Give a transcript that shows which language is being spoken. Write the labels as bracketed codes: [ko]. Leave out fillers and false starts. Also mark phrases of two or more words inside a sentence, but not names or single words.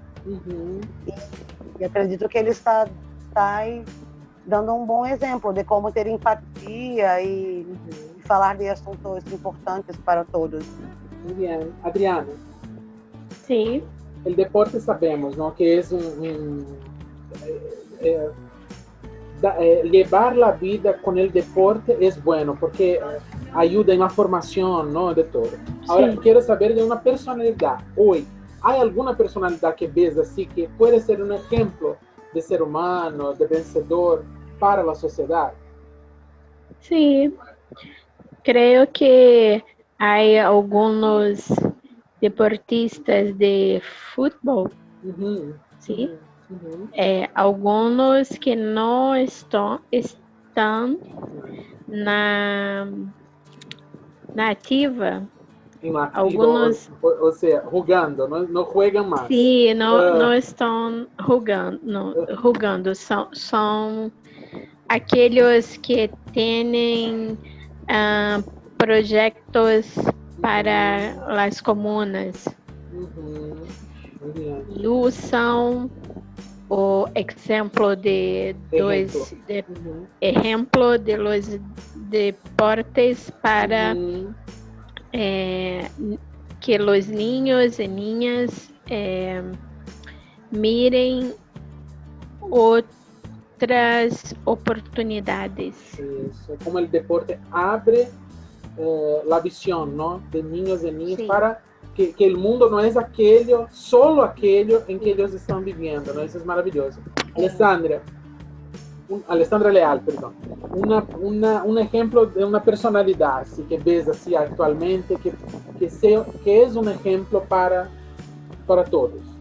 [pt] e acredito que ele está dando um bom exemplo de como ter empatia e falar de assuntos importantes para todos. Muito bem. Adriana. Sim. O deporte sabemos, não, que é [es] llevar la vida con el deporte es bueno porque ayuda en la formación, ¿no? De todo. Ahora, quiero saber de una personalidad. Hoy, ¿hay alguna personalidad que ves así que puede ser un ejemplo de ser humano, de vencedor para la sociedad? Sí, creo que hay algunos deportistas de fútbol, ¿sí? Algunos que no están [pt] na ativa. [es] Algunos, o sea, jugando, no juegan más. Sí, no están jugando, son aquellos que tienen proyectos para las comunas. [pt] E usam o exemplo [es] de los deportes para que los niños y niñas miren outras oportunidades. [pt] Isso, como o deporte abre [es] la visión, ¿no? De niños y niñas para que el mundo no es solo aquello en que ellos están viviendo, ¿no? Eso es maravilloso. Alessandra Leal, perdón. Un ejemplo de una personalidad así, que ves así actualmente, que es un ejemplo para todos.